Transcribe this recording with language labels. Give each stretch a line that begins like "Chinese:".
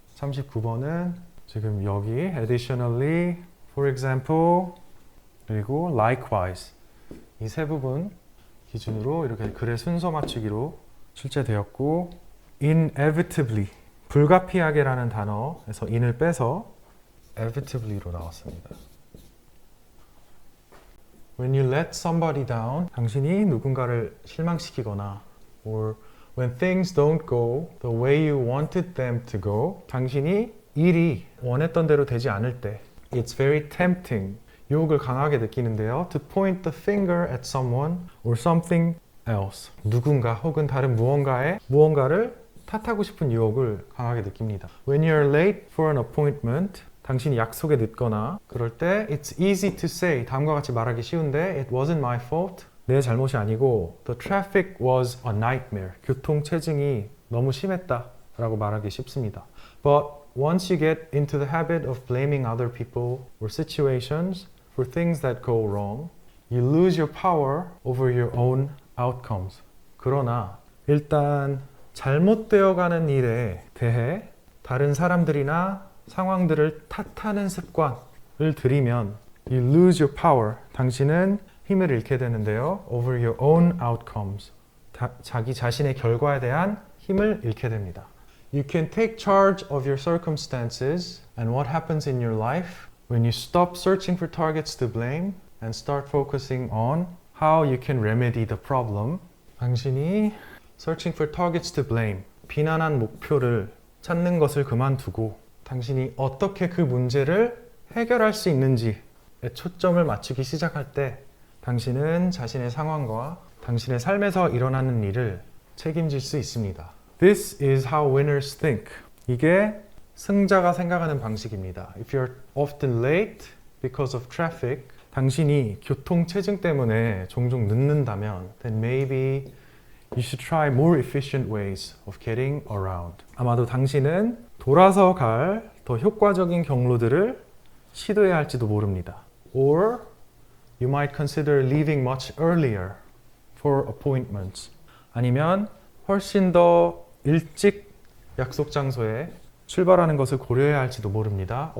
Korean: 39번은 지금 여기
English: additionally, for example,
Korean: 그리고 likewise 이 세 부분 기준으로 이렇게 글의 순서 맞추기로 출제되었고 inevitably, 불가피하게라는 단어에서 in을 빼서 inevitably로 나왔습니다.
English: When you let somebody down,
Korean: 당신이 누군가를 실망시키거나
English: or When things don't go the way you wanted them to go,
Korean: 당신이 일이 원했던 대로 되지 않을 때,
English: it's very tempting.
Korean: 유혹을 강하게 느끼는데요.
English: To point the finger at someone or something else.
Korean: 누군가 혹은 다른 무언가를 탓하고 싶은 유혹을 강하게 느낍니다.
English: When you're late for an appointment,
Korean: 당신이 약속에 늦거나 그럴 때
English: it's easy to say,
Korean: 다음과 같이 말하기 쉬운데
English: it wasn't my fault.
Korean: 내 잘못이 아니고
English: the traffic was a nightmare.
Korean: 교통 체증이 너무 심했다 라고 말하기 쉽습니다.
English: But once you get into the habit of blaming other people or situations for things that go wrong, you lose your power over your own outcomes.
Korean: 그러나 일단 잘못되어 가는 일에 대해 다른 사람들이나 상황들을 탓하는 습관을 들이면
English: you lose your power.
Korean: 당신은 힘을 잃게 되는데요.
English: over your own outcomes.
Korean: 자기 자신의 결과에 대한 힘을 잃게 됩니다.
English: You can take charge of your circumstances and what happens in your life when you stop searching for targets to blame and start focusing on how you can remedy the problem.
Korean: 당신이
English: searching for targets to blame,
Korean: 비난한 목표를 찾는 것을 그만두고 당신이 어떻게 그 문제를 해결할 수 있는지에 초점을 맞추기 시작할 때 당신은 자신의 상황과 당신의 삶에서 일어나는 일을 책임질 수 있습니다.
English: This is how winners think.
Korean: 이게 승자가 생각하는 방식입니다.
English: If you're often late because of traffic,
Korean: 당신이 교통 체증 때문에 종종 늦는다면
English: then maybe you should try more efficient ways of getting around.
Korean: 아마도 당신은 돌아서 갈 더 효과적인 경로들을 시도해야 할지도 모릅니다.
English: Or you might consider leaving much earlier for appointments.
Korean: 아니면 훨씬 더 일찍 약속 장소에 출발하는 것을 고려해야 할지도 모릅니다.